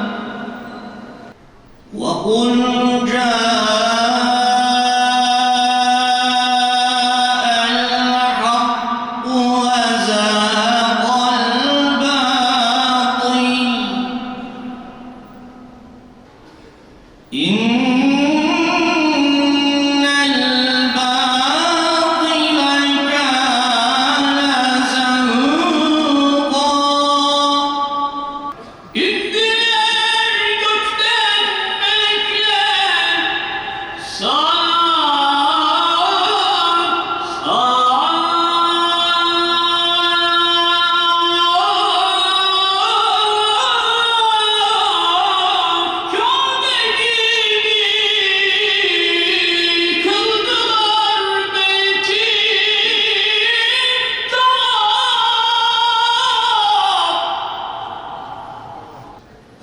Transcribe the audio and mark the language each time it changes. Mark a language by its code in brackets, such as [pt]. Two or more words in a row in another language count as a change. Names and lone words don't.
[ar] وقل جاء الحق وزهق الباطل إن الباطل كان زهوقا. [tr] İndiler gökten melekler, Kabe gibi kıldılar beyti tavaf.